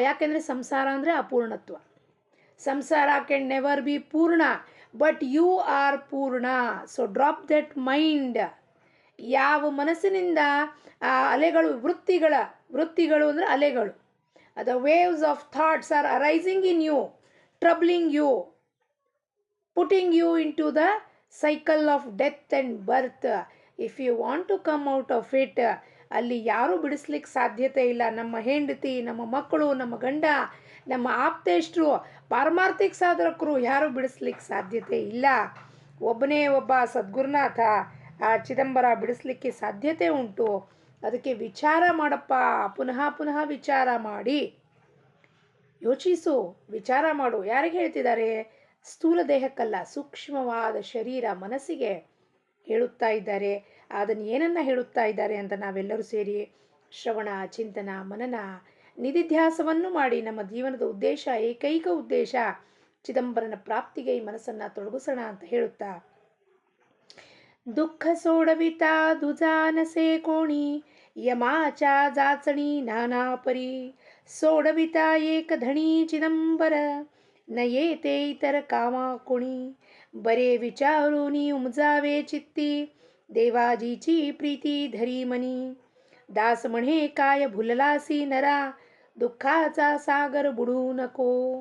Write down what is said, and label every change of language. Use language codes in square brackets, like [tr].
[kn] ಯಾಕೆಂದರೆ ಸಂಸಾರ ಅಂದರೆ ಅಪೂರ್ಣತ್ವ. ಸಂಸಾರ [en] Can never be purna, but you are purna. So drop that mind. [kn] ಯಾವ ಮನಸ್ಸಿನಿಂದ ಆ ಅಲೆಗಳು ವೃತ್ತಿಗಳು ಅಂದರೆ ಅಲೆಗಳು, [en] the waves of thoughts are arising in you, troubling you, putting you into the cycle of death and birth. If you want to come out of it, [kn] ಅಲ್ಲಿ ಯಾರೂ ಬಿಡಿಸ್ಲಿಕ್ಕೆ ಸಾಧ್ಯತೆ ಇಲ್ಲ. ನಮ್ಮ ಹೆಂಡತಿ, ನಮ್ಮ ಮಕ್ಕಳು, ನಮ್ಮ ಗಂಡ, ನಮ್ಮ ಆಪ್ತೇಷ್ಟರು, ಪಾರಮಾರ್ಥಿಕ ಸಾಧಕರು ಯಾರೂ ಬಿಡಿಸ್ಲಿಕ್ಕೆ ಸಾಧ್ಯತೆ ಇಲ್ಲ. ಒಬ್ಬನೇ ಒಬ್ಬ ಸದ್ಗುರುನಾಥ ಆ ಚಿದಂಬರ ಬಿಡಿಸ್ಲಿಕ್ಕೆ ಸಾಧ್ಯತೆ ಉಂಟು. ಅದಕ್ಕೆ ವಿಚಾರ ಮಾಡಪ್ಪ, ಪುನಃ ವಿಚಾರ ಮಾಡಿ ಯೋಚಿಸು, ವಿಚಾರ ಮಾಡು. ಯಾರಿಗೆ ಹೇಳ್ತಿದ್ದಾರೆ? ಸ್ಥೂಲ ದೇಹಕ್ಕಲ್ಲ, ಸೂಕ್ಷ್ಮವಾದ ಶರೀರ ಮನಸ್ಸಿಗೆ ಹೇಳುತ್ತಾ ಇದ್ದಾರೆ. ಅದನ್ನು ಏನನ್ನ ಹೇಳುತ್ತಾ ಇದ್ದಾರೆ ಅಂತ ನಾವೆಲ್ಲರೂ ಸೇರಿ ಶ್ರವಣ, ಚಿಂತನ, ಮನನ, ನಿಧಿಧ್ಯಾಸವನ್ನು ಮಾಡಿ ನಮ್ಮ ಜೀವನದ ಉದ್ದೇಶ, ಏಕೈಕ ಉದ್ದೇಶ ಚಿದಂಬರನ ಪ್ರಾಪ್ತಿಗೆ ಈ ಮನಸ್ಸನ್ನು ತೊಡಗಿಸೋಣ ಅಂತ ಹೇಳುತ್ತಾ, [mr] दुःख सोडविता दुजानसे कोणी यमाचा जाचणी नाना परी सोडविता एक धणी चिदंबर न येते इतर कामा कोणी बरे विचारूनी उमजावे चित्ती देवाजीची प्रीती धरी मनी दास म्हणे काय भुललासी नरा दुःखाचा सागर बुडू नको.